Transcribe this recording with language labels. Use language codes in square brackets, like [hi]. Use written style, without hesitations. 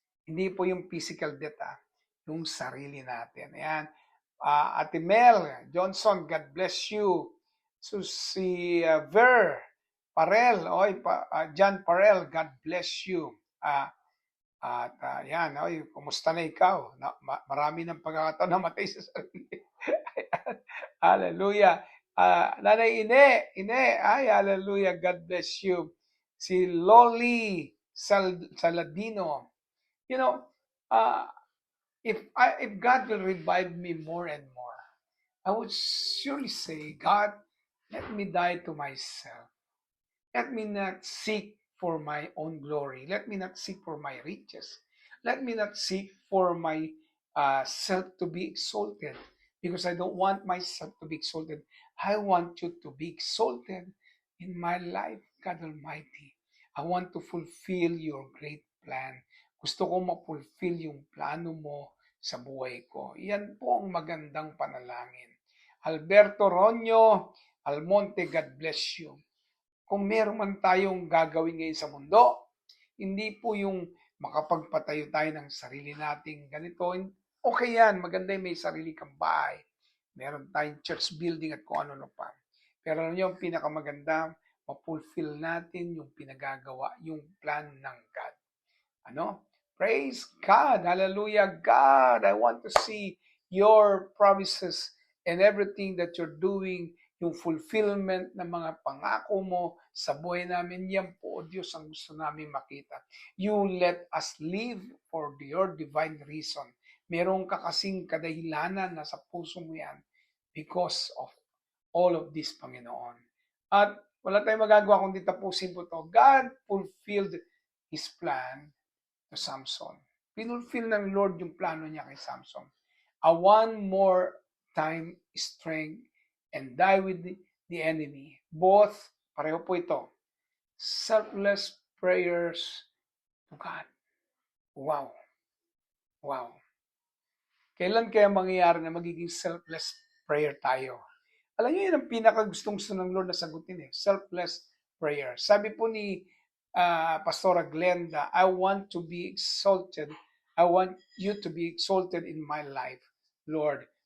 [tl] Hindi po yung physical death, yung sarili natin. Ayan. [en] Ate Mel Johnson, God bless you. So si Ver Parel, John Parel, God bless you. [tl] Yan, kumusta na ikaw? Marami ng pagkakataon na matay sa sarili. [en] Hallelujah. Nanay Ine, ay, hallelujah, God bless you. Si Loli Saladino, you know, if God will revive me more and more, I would surely say, God, let me die to myself. Let me not seek for my own glory. Let me not seek for my riches. Let me not seek for my self to be exalted, because I don't want myself to be exalted. I want you to be exalted in my life, God Almighty. I want to fulfill your great plan. [tl] Gusto ko ma-fulfill yung plano mo sa buhay ko. Yan po ang magandang panalangin. Alberto Ronyo Almonte, [en] God bless you. [tl] Kung meron man tayong gagawin ngayon sa mundo, hindi po yung makapagpatayo tayo ng sarili nating ganito. Okay yan, maganda yung may sarili kang bahay. Meron tayong church building at kung ano pa. Pero ano yung pinakamaganda, ma-fulfill natin yung pinagagawa, yung plan ng God. [en] Praise God. Hallelujah. God, I want to see your promises and everything that you're doing, [tl] yung fulfillment ng mga pangako mo sa buhay namin. Yan po, Diyos, ang gusto namin makita. [en] You let us live for your divine reason. [tl] Meron ka kasing kadahilanan na sa puso mo yan [en] because of all of this, [tl] Panginoon. At wala tayong magagawa kundi tapusin po to. [en] God fulfilled His plan to Samson. [tl] Pinulfill ng Lord yung plano niya kay Samson. [en] One more time strength and die with the enemy. Both, [tl] pareho po ito. [en] Selfless prayers to God. [tl] Wow. Wow. Kailan kaya mangyayari na magiging selfless prayer tayo? Alam niyo, yun ang pinakagustong-gusto ng Lord na sagutin selfless prayer. Sabi po ni Pastora Glenda, [en] I want to be exalted. I want you to be exalted in my life, Lord.